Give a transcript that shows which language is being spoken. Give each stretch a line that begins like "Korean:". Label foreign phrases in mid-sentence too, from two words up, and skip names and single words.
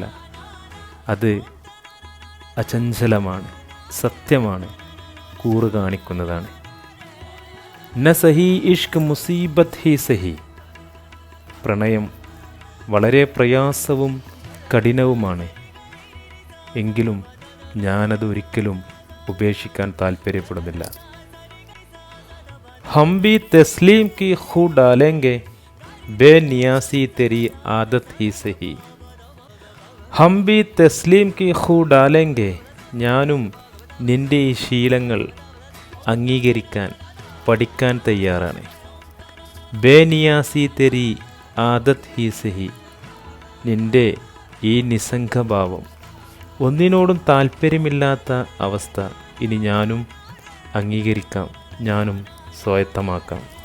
Malayalam: അത് അചഞ്ചലമാണ്, സത്യമാണ്, കൂറ് കാണിക്കുന്നതാണ്.
Urdu: نہ سہی عشق مصیبت ہی سہی,
Malayalam: പ്രണയം വളരെ പ്രയാസവും കഠിനവുമാണ്. എങ്കിലും ഞാനത് ഒരിക്കലും ഉപേക്ഷിക്കാൻ താല്പര്യപ്പെടുന്നില്ല.
Urdu: ہم بھی تسلیم کی خو ڈالیں گے، بے نیازی تیری عادت ہی سہی. ہم بھی تسلیم کی خو ڈالیں گے,
Malayalam: ഞാനും നിൻ്റെ ഈ ശീലങ്ങൾ അംഗീകരിക്കാൻ പഠിക്കാൻ തയ്യാറാണ്.
Urdu: بے نیازی تیری عادت ہی سہی,
Malayalam: നിൻ്റെ ഈ നിസ്സംഗഭാവം, ഒന്നിനോടും താല്പര്യമില്ലാത്ത അവസ്ഥ ഇനി ഞാനും അംഗീകരിക്കാം, ഞാനും സ്വായത്തമാക്കാം.